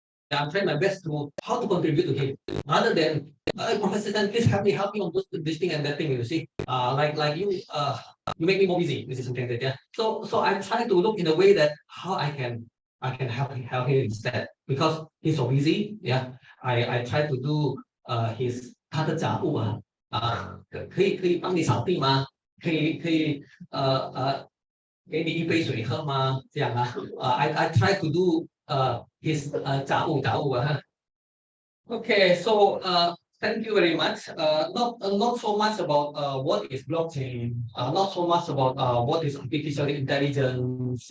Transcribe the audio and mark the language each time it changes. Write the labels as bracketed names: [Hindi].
[English] I'm trying my best to how to contribute to him, rather than Professor Chen, please help me on this thing and that thing. You see, like you make me more busy. This is something like that. Yeah. So I try to look in a way that how I can help him instead, because he's so busy. Yeah. I try to do his [Chinese] 他的杂物可以帮你扫地吗？可以给你一杯水喝吗？这样 [English] I try to do his [Chinese] 杂物 [English] Okay, so thank you very much. Not so much about what is blockchain, not so much about what is artificial intelligence.